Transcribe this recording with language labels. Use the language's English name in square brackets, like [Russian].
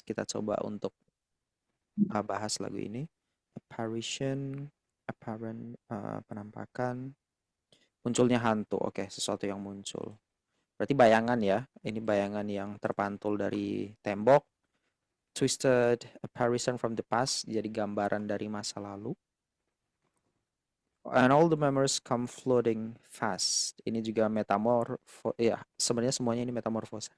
[Indonesian] Kita coba untuk bahas lagu ini. Apparition, apparent, penampakan. Munculnya hantu. Oke, sesuatu yang muncul. Berarti bayangan ya. Ini bayangan yang terpantul dari tembok. [English] Twisted apparition from the past. [Indonesian] Jadi gambaran dari masa lalu. [English] And all the memories come floating fast. [Indonesian] Ini juga metamorph. Ya, sebenarnya semuanya ini metamorph.